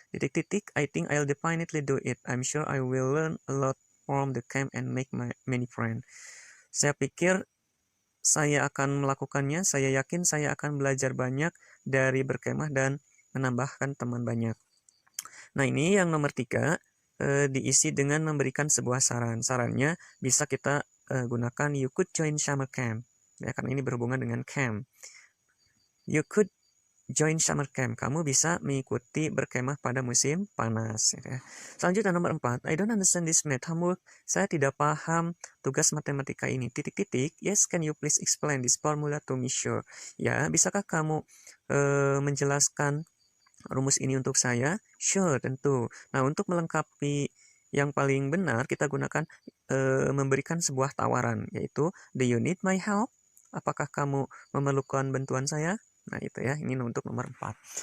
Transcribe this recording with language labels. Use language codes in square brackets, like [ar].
[id] Titik-titik, [en] I think I'll definitely do it. I'm sure I will learn a lot from the camp and make many friends. [id] Saya pikir saya akan melakukannya. Saya yakin saya akan belajar banyak dari berkemah dan menambahkan teman banyak. Nah, ini yang nomor 3, diisi dengan memberikan sebuah saran. Sarannya bisa kita gunakan [en] you could join summer camp. [id] Ya, karena ini berhubungan dengan camp. [en] You could join summer camp. [id] Kamu bisa mengikuti berkemah pada musim panas. Ya. Selanjutnya nomor 4, [en] I don't understand this math homework. [id] Saya tidak paham tugas matematika ini. Titik-titik. [en] Yes, can you please explain this formula to me? Sure. [id] Ya, bisakah kamu menjelaskan rumus ini untuk saya? [en] Sure, [id] tentu. Nah, untuk melengkapi yang paling benar, kita gunakan memberikan sebuah tawaran, yaitu, [en] do you need my help? [id] Apakah kamu memerlukan bantuan saya? Nah, itu ya, ini untuk nomor 4.